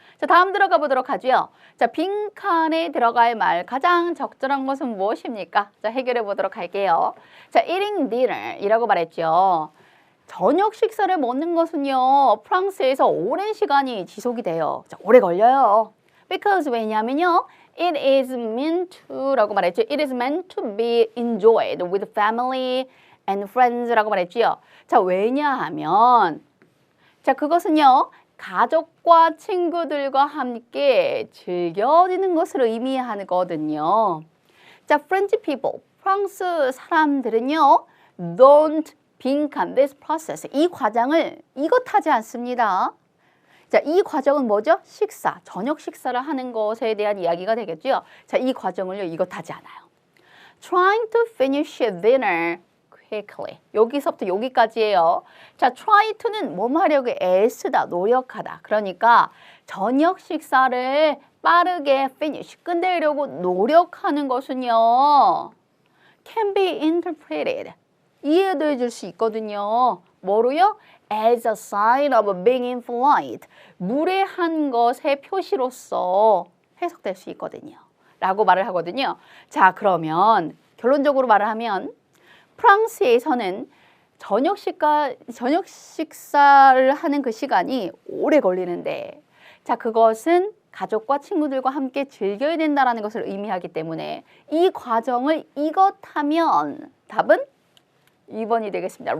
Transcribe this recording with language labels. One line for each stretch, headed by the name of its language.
Korean: 자, 다음 들어가 보도록 하죠. 자, 빈칸에 들어갈 말 가장 적절한 것은 무엇입니까? 자, 해결해 보도록 할게요. 자,
English: eating dinner
Korean: 이라고 말했죠. 저녁 식사를 먹는 것은요, 프랑스에서 오랜 시간이 지속이 돼요. 자, 오래 걸려요.
English: Because
Korean: 왜냐면요,
English: it is meant to
Korean: 라고 말했죠.
English: It is meant to be enjoyed with family and friends
Korean: 라고 말했죠. 자, 왜냐하면 자, 그것은요, 가족과 친구들과 함께 즐겨지는 것을 의미하거든요. 자,
English: French people,
Korean: 프랑스 사람들은요, don't 빈칸
English: this process,
Korean: 이 과정을 이것하지 않습니다. 자, 이 과정은 뭐죠? 식사, 저녁 식사를 하는 것에 대한 이야기가 되겠죠. 자, 이 과정을요, 이것하지 않아요.
English: Trying to finish dinner quickly.
Korean: 여기서부터 여기까지예요. 자, try to는 뭐 하려고 애쓰다, 노력하다. 그러니까 저녁 식사를 빠르게 finish, 끝내려고 노력하는 것은요,
English: can be interpreted.
Korean: 이해도 줄 수 있거든요. 뭐로요?
English: As a sign of being impolite.
Korean: 무례한 것의 표시로서 해석될 수 있거든요. 라고 말을 하거든요. 자, 그러면 결론적으로 말을 하면 프랑스에서는 저녁 식사를 하는 그 시간이 오래 걸리는데, 자, 그것은 가족과 친구들과 함께 즐겨야 된다는 것을 의미하기 때문에 이 과정을 이것하면 답은 2번이 되겠습니다.